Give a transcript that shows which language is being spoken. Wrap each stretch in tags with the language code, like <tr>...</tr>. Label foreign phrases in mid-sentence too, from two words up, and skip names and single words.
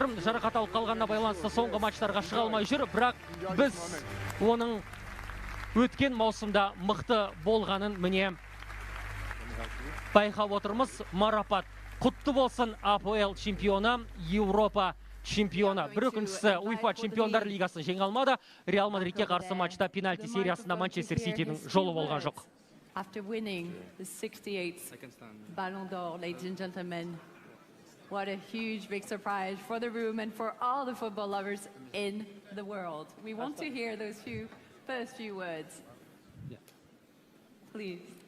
<kk>Жарақат алып қалғанына байланысты соңғы матчтарға шыға алмай жүр, бірақ біз оның өткен маусымда мықты болғанын міне байқап отырмыз. Марапат құтты болсын. АПЛ чемпионы, Еуропа чемпионы. Бір өкіншісі УЕФА чемпиондар лигасын жеңе алмады. Реал Мадридке қарсы матчта пенальти сериясында Манчестер Ситидің жолы болған жоқ.</kk> <en>After winning the 68th Ballon d'Or, ladies and gentlemen, what a huge big surprise for the room and for all the football lovers in the world. We want to hear those first few words. Please.</en>